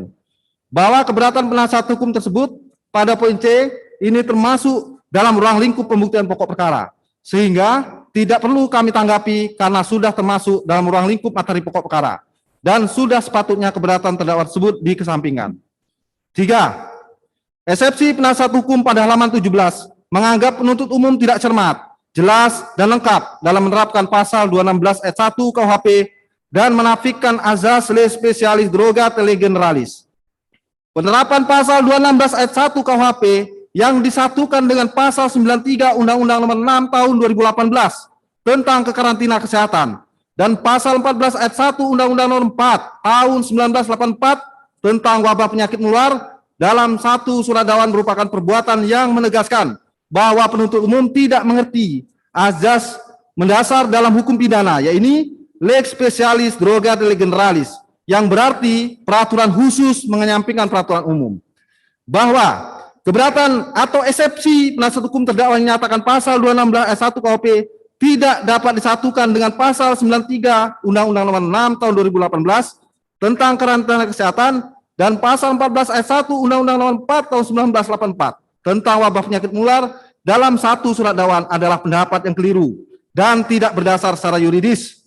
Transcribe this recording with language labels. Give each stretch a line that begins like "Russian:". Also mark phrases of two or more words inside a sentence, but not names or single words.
Indonesian: Bahwa keberatan penasihat hukum tersebut pada poin C ini termasuk dalam ruang lingkup pembuktian pokok perkara, sehingga tidak perlu kami tanggapi karena sudah termasuk dalam ruang lingkup materi pokok perkara dan sudah sepatutnya keberatan terdakwa tersebut dikesampingkan. 3. Eksepsi penasihat hukum pada halaman 17 menganggap penuntut umum tidak cermat, jelas, dan lengkap dalam menerapkan pasal 216 ayat 1 KUHP dan menafikan azas
Latin: lex specialis droga tele generalis.
Indonesian: Penerapan pasal 216 ayat 1 KUHP yang disatukan dengan pasal 93 Undang-Undang Nomor 6 Tahun 2018 tentang kekarantina kesehatan dan pasal 14 ayat 1 Undang-Undang Nomor 4 Tahun 1984 tentang wabah penyakit menular dalam satu surat dakwaan merupakan perbuatan yang menegaskan bahwa penuntut umum tidak mengerti azas mendasar dalam hukum pidana, yaitu
Latin: lex specialis droga tele generalis,
Indonesian: yang berarti peraturan khusus mengenyampingkan peraturan umum. Bahwa keberatan atau eksepsi penasihat hukum terdakwa yang menyatakan pasal 216 ayat 1 KUHP tidak dapat disatukan dengan pasal 93 Undang-Undang Nomor 6 Tahun 2018 tentang karantina kesehatan dan pasal 14 ayat 1 Undang-Undang Nomor 4 Tahun 1984 tentang wabah penyakit menular dalam satu surat dakwaan adalah pendapat yang keliru dan tidak berdasar secara yuridis.